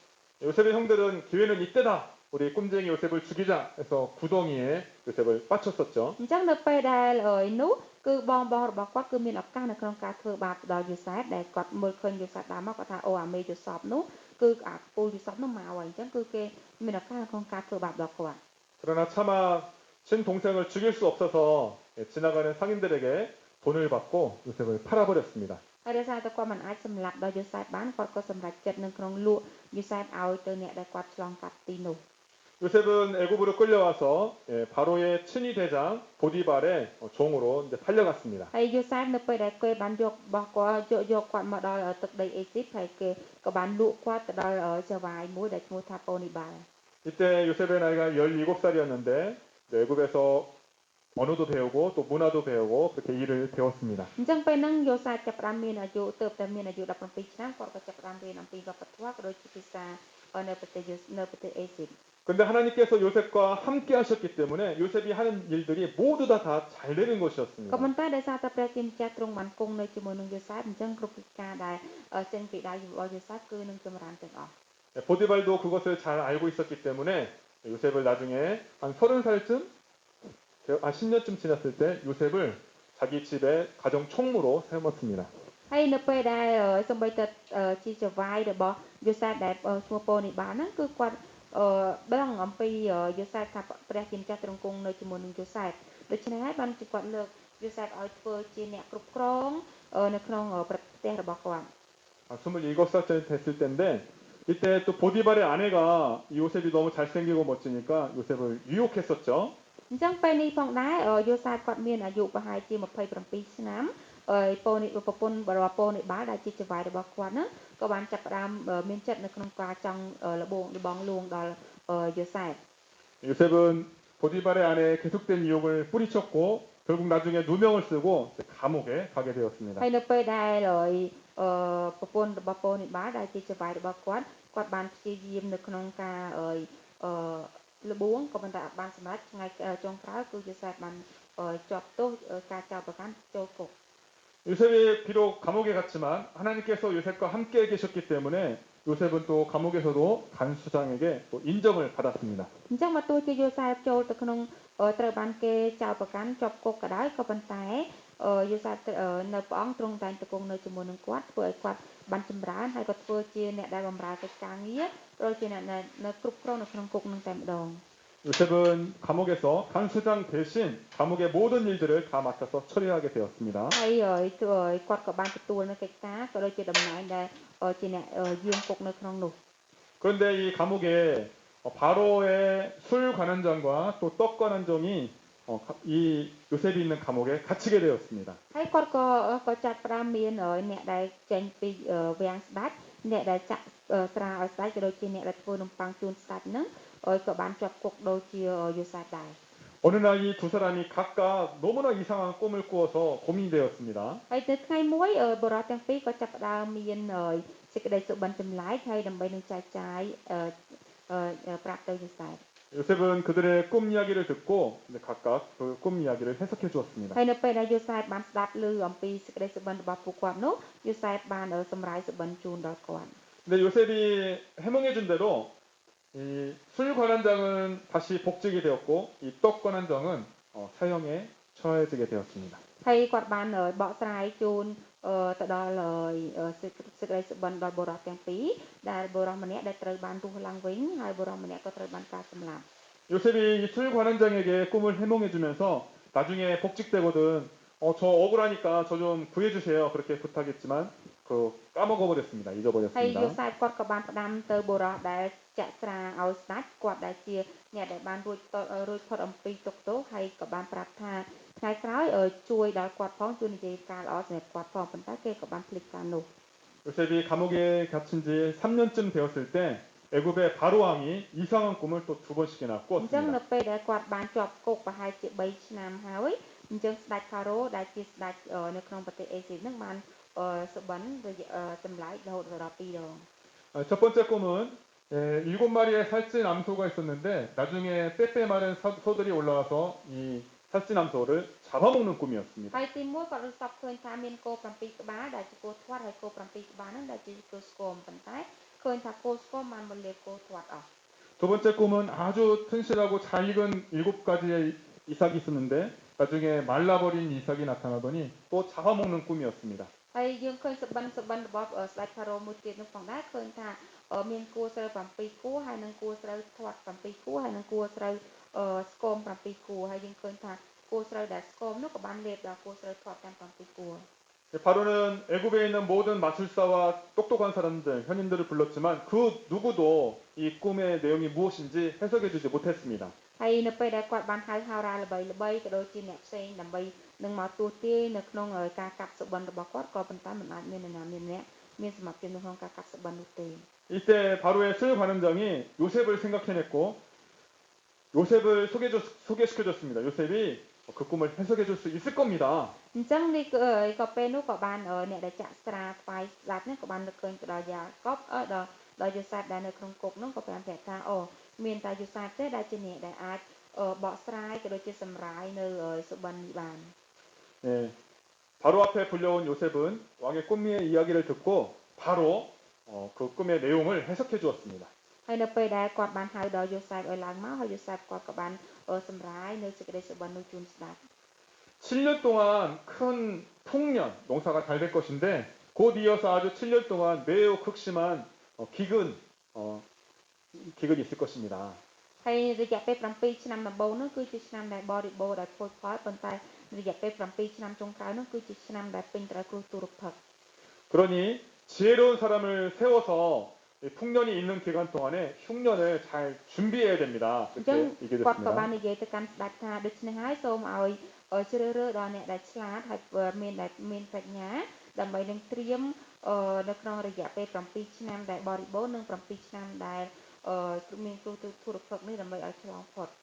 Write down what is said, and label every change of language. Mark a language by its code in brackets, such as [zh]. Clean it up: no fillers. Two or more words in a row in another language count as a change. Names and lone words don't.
[ko] 요셉의 형들은 기회는 이때다. 우리 꿈쟁이 요셉을 죽이자 해서 구덩이에 요셉을 빠쳤었죠. [km] អញ្ចឹងនៅពេលដែលនោះគឺបងរបស់គាត់គឺមានឱកាសនៅក្នុងការធ្វើបាបដល់យូសែបដែលគាត់មើលឃើញយូសែបដើរមកគាត់ថាអូអាមេយូសបនោះគឺអាពូយូសបនោះមកហើយអញ្ចឹងគឺគេមានឱកាសនៅក្នុងការធ្វើបាបដល់គាត់ [ko] 그러나 차마 친동생을 죽일 수 없어서 지나가는 상인들에게 돈을 받고 요셉을 팔아버렸습니다. [km] ហើយដោយសារតែគាត់មិនអាចសម្លាប់ដល់យូសែបបានគាត់ក៏សម្រេចចិត្តនៅក្នុងលក់យូសែបឲ្យទៅអ្នកដែលគាត់ឆ្លងកាត់ទីនោះ [ko] 요셉은 애굽으로 끌려와서 바로의 친위 대장 보디발의 종으로 이제 팔려갔습니다. [km] ហើយយូសែបនៅពេលដែលគេបានយករបស់គាត់គាត់មកដល់ទឹកដីអេស៊ីបហើយគេក៏បានលក់គាត់ទៅដល់ចៅហ្វាយមួយដែលឈ្មោះថាប៉ូនីបាល់ [ko] 이때 요셉의 나이가 17살이었는데 애굽에서 언어도 배우고 또 문화도 배우고 그렇게 일을 배웠습니다. [km] អញ្ចឹងពេលហ្នឹងយូសែបចាប់ផ្ដើមមានអាយុទៅតែមានអាយុ17ឆ្នាំគាត់ក៏ចាប់ផ្ដើមរៀនអំពីវប្បធម៌ក៏ដូចជាភាសានៅប្រទេសអេស៊ីប [ko] 근데 하나님께서 요셉과 함께 하셨기 때문에 요셉이 하는 일들이 모두 다 잘 되는 [km] ក៏ [ko] 것이었습니다. [km] ប៉ុន្តែដោយសារតែព្រះជាម្ចាស់ទ្រង់បានគង់នៅជាមួយនឹងយូសែបអញ្ចឹងគ្រប់កិច្ចការដែលចេញពីដៃរបស់យូសែបគឺនឹងចម្រើនទាំងអស់ [ko] 보디발도 그것을 잘 알고 있었기 때문에 요셉을 나중에 한 30살쯤 한 10년쯤 지났을 때 요셉을 자기 집에 가정 총무로 세웠습니다. [km] ហើយនៅពេលដែលសម្បីតែជាចៅហ្វាយរបស់យូសែបដែលឈ្មោះប៉ូនីបាហ្នឹងគឺគាត់ដឹងអំពីយូសែបថាព្រះជាម្ចាស់ទ្រង់គង់នៅជាមួយនឹងយូសែបដូច្នេះហើយបានជាគាត់លើកយូសែបឲ្យធ្វើជាអ្នកគ្រប់គ្រងនៅក្នុងប្រទេសរបស់គាត់ [ko] 27살 됐을 때인데 이때 또 보디발의 아내가 요셉이 너무 잘생기고 멋지니까 요셉을 유혹했었죠. [km] អញ្ចឹងពេលនេះផងដែរយូសែបគាត់មានអាយុប្រហែលជា27ឆ្នាំប្រពន្ធរបស់ប៉ូនីបាល់ដែលជាចៅហ្វាយរបស់គាត់ហ្នឹងក៏បានចាប់ផ្ដើមមានចិត្តនៅក្នុងការចង់លបងលួងដល់ 요셉. [ko] 요셉은 보디발의 안에 계속된 유혹을 뿌리쳤고 결국 나중에 누명을 쓰고 감옥에 가게 되었습니다. [km] ហើយនៅពេលដែលប្រពន្ធរបស់ប៉ូនីបាដែលជាចៅហ្វាយរបស់គាត់បានព្យាយាមនៅក្នុងការលបួងក៏ប៉ុន្តែអត់បានសម្រេចថ្ងៃចុងក្រោយគឺយូសេបបានជាប់ទោសការចោទប្រកាន់ចូលគុក [ko] 요셉이 비록 감옥에 갔지만 하나님께서 요셉과 함께 계셨기 때문에 요셉은 또 감옥에서도 간수장에게 또 인정을 받았습니다. [km] អញ្ចឹងមកទោះជាយូសេបចូលទៅក្នុងត្រូវបានគេចោទប្រកាន់ជាប់គុកក៏ដោយក៏ប៉ុន្តែយូសេបនៅព្រះអង្គទ្រង់តែងតែគង់នៅជាមួយនឹងគាត់ធ្វើឲ្យគាត់បានចម្រើនហើយក៏ធ្វើជាអ្នកដែលបម្រើកិច្ចការងារដូចជាអ្នកនៅគ្រប់គ្រងនៅក្នុងគុកនឹងតែម្ដង [ko] 요셉은 감옥에서 간수장 대신 감옥의 모든 일들을 다 맡아서 처리하게 되었습니다. [km] ហើយគាត់ក៏បានទទួលនៅកិច្ចការក៏ដូចជាតំណែងដែលជាអ្នកយាមគុកនៅក្នុងនោះ [ko] 그런데 이 감옥에 바로의 술 관원장과 또 떡 관원장이 이 요셉이 있는 감옥에 갇히게 되었습니다. [km] ហើយគាត់ក៏ចាត់ផ្ដើមមានអ្នកដែលចេញពីវាំងស្ដេចអ្នកដែលចាក់ស្រាឲ្យស្ដេចក៏ដូចជាអ្នកដែលធ្វើនំប៉័ងជូនស្ដេចហ្នឹងក៏បានជាប់គុកដូចជាយូសេបដែរ [ko] 어느 날 이 두 사람이 각각 너무나 이상한 꿈을 꾸어서 고민이 되었습니다. [km] ហើយទៅថ្ងៃមួយបរិបទទាំងពីរក៏ចាប់ផ្ដើមមានសេចក្តីសុបិនចម្លែកហើយដើម្បីនឹងចែកចាយប្រាប់ទៅយូសេប [ko] 요셉은 그들의 꿈 이야기를 듣고 각각 그 꿈 이야기를 해석해 주었습니다. [km] ហើយនៅពេលដែលយូសេបបានស្ដាប់ឮអំពីសេចក្តីសុបិនរបស់ពួកគាត់នោះយូសេបបានសម្រាយសុបិនជូនដល់គាត់ [ko] 근데 요셉이 해몽해 준 대로 이 술 관원장은 다시 복직이 되었고 이 떡 관원장은 사형에 처해지게 되었습니다. [km] ហើយគាត់បានបកស្រាយជូនទៅដល់សេចក្តីសុបិនដល់បុរសទាំងពីរដែលបុរសម្នាក់ដែលត្រូវបានរស់ឡើងវិញហើយបុរសម្នាក់ក៏ត្រូវបានការសម្លាប់ [ko] 요셉이 이 술 관원장에게 꿈을 해몽해 주면서 나중에 복직되거든 저 억울하니까 저 좀 구해 주세요. 그렇게 부탁했지만 그 까먹어 버렸습니다. [km] ហើយ [ko] 잊어버렸습니다. [km] យូសេបគាត់ក៏បានផ្ដាំទៅបុរសដែលចាក់ស្រាឲ្យស្ដេចគាត់ដែលជាអ្នកដែលបានរួចផុតអំពីទុក្ខទោសហើយក៏បានប្រាប់ថាថ្ងៃក្រោយជួយដល់គាត់ផងជួយនិយាយការល្អសម្រាប់គាត់ផងប៉ុន្តែគេក៏បានភ្លេចការនោះ [ko] 요셉이 감옥에 갇힌 지 3년쯤 되었을 때 애굽의 바로 왕이 이상한 꿈을 또 두 번씩이나 [km] អញ្ចឹងនៅ [ko] 꾸었습니다. [km] ពេលដែលគាត់បានជាប់គុកប្រហែលជា3ឆ្នាំហើយអញ្ចឹងស្ដេចផារ៉ូដែលជាស្ដេចនៅក្នុងប្រទេសអេស៊ីបនឹងបានសុបិនចម្លែករហូតដល់2ដង [ko] 첫 번째 꿈은 7마리의 살찐 암소가 있었는데 나중에 빼빼 마른 소들이 올라와서 이 살찐 암소를 잡아먹는 꿈이었습니다. [km] ហើយទី1គាត់រកសពឃើញថាមានគោ7ក្បាលដែលជាគោធាត់ហើយគោ7ក្បាលហ្នឹងដែលជាគោស្គមប៉ុន្តែឃើញថាគោស្គមបានមកលេបគោធាត់អស់ [ko] 두 번째 꿈은 아주 튼실하고 잘 익은 7가지의 이삭이 있었는데 나중에 말라버린 이삭이 나타나더니 또 잡아먹는 꿈이었습니다. [km] ហើយយើងឃើញសុបិនរបស់ស្ដេចផារ៉ូមួយទៀតនោះផងដែរឃើញថាមានគួរស្រូវ7គួរហើយនឹងគួរស្រូវធាត់7គួរហើយនឹងគួរស្រូវស្គម7គួរហើយយើងឃើញថាគួរស្រូវដែលស្គមនោះក៏បានលេបដល់គួរស្រូវធាត់ទាំង7គួរ [ko] 바로는 애굽에 있는 모든 마술사와 똑똑한 사람들, 현인들을 불렀지만 그 누구도 이 꿈의 내용이 무엇인지 해석해주지 못했습니다. [km] ហើយនៅពេលដែលគាត់បានហៅហោរាល្បីក៏ដូចជាអ្នកផ្សេងដើម្បីនឹងមកទស្សទាយនៅក្នុងការកាប់សុបិនរបស់គាត់ក៏ប៉ុន្តែមិនអាចមាននរណាម្នាក់មានសមត្ថភាពនៅក្នុងការកាប់សុបិននោះទេ [ko] 이때 바로의 술 관원장이 요셉을 생각해냈고 요셉을 소개시켜줬습니다. 요셉이 그 꿈을 해석해줄 수 있을 겁니다. [km] អញ្ចឹងនេះក៏ពេលនោះក៏បានអ្នកដែលចាក់ស្រាថ្វាយស្ដាប់នេះក៏បាននឹកឃើញទៅដល់យ៉ាកបដល់យូសេបដែលនៅក្នុងគុកនោះក៏បានប្រាប់ថាមានតែយូសេបទេដែលជាអ្នកដែលអាចបកស្រាយក៏ដូចជាសម្រាយនៅសុបិននេះបាន [ko] 네, 바로 앞에 불려온 요셉은 왕의 꿈의 이야기를 듣고 바로 그 꿈의 내용을 해석해 주었습니다. [km] ហើយនៅពេលដែលគាត់បានហៅដល់យូសេបឲ្យឡើងមកហើយយូសេបគាត់ក៏បានសម្រាយនៅសេចក្តីសុបិននោះជូនស្ដាប់ [ko] 7년 동안 큰 풍년, 농사가 잘 될 것인데 곧 이어서 아주 7년 동안 매우 극심한 기근이 있을 것입니다. [km] ហើយរយៈពេល7ឆ្នាំដំបូងនោះគឺជាឆ្នាំដែលបរិបូរណ៍ដោយផលប៉ុន្តែរយៈពេល7ឆ្នាំចុងក្រោយនោះគឺជាឆ្នាំដែលពេញទៅដោយគ្រោះទុរភិក្ស [ko] 그러니 지혜로운 사람을 세워서 풍년이 있는 기간 동안에 흉년을 잘 준비해야 됩니다. [km] អញ្ចឹង [ko] 그렇게 [km] គាត់ក៏បាន [ko] 얘기했습니다. [km] និយាយទៅកាន់ស្ដេចថាដូច្នេះហើយសូមឲ្យជ្រើសរើសដល់អ្នកដែលឆ្លាតហើយមានប្រាជ្ញាដើម្បីនឹងត្រៀមនៅក្នុងរយៈពេល7ឆ្នាំដែលបរិបូរណ៍និង7ឆ្នាំដែលមានគ្រូធុរកិច្ចនេះដើម្បីឲ្យឆ្លងផុត